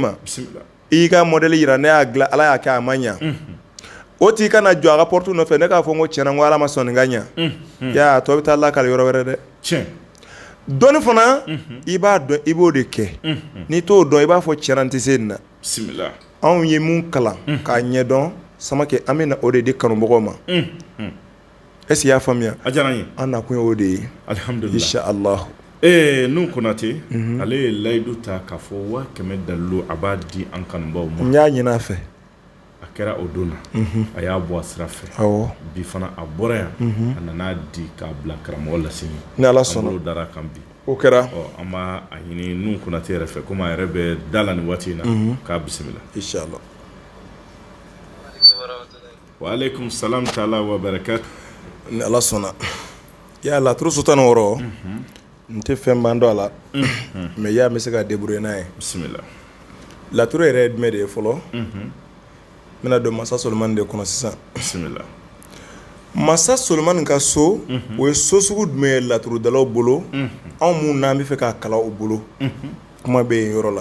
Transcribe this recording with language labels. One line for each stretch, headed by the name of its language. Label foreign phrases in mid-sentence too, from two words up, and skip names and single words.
Bambara: ma i y'i ka modèle yira ne y'a dilan Ala y'a kɛ a ma ɲɛ o t'i ka na jɔ a ka porte nɔfɛ ne k'a fɔ n ko tiɲɛna n ko Ala ma sɔn nin ka ɲɛ i y'a ye a tɔ bɛ taa lakali yɔrɔ wɛrɛ dɛ dɔnni fana i b'a dɔn i b'o de kɛ n'i t'o dɔn i b'a fɔ tiɲɛna n tɛ se nin na anw ye mun kalan k'a ɲɛdɔn Samake an bɛ na o de di kanubagaw ma
French: est-ce que
Bambara: i y'a faamuya an nakun ye o de ye inshallah Nun Konate ale ye layidu ta k'a fɔ 100 dalilu a b'a di an kanubaw ma n y'a ɲini a fɛ a kɛra o don na a y'a bɔ a sira fɛ bi fana a bɔra yan a nana di k'a bila karamɔgɔ Lasini ni Ala sɔnna an bolo dara kan bi o kɛra an b'a ɲini Nun Konate yɛrɛ fɛ komi a yɛrɛ bɛ da la nin waati in na k'a bisimila inshallah
Arabic: وعليكم السلام تعالى وبركاته
Bambara: ni Ala sɔnna ya laturu so 16 n tɛ fɛn ban dɔ a la mais y'a bɛ se ka débrouiller n'a ye bisimila laturu yɛrɛ ye jumɛn de ye fɔlɔ n bɛna don Masa Solomani de kɔnɔ sisan bisimila Masa Solomani ka so o ye so sugu jumɛn ye laturudalaw bolo anw mun n'an bɛ fɛ k'a kalan u bolo kuma bɛ yen yɔrɔ la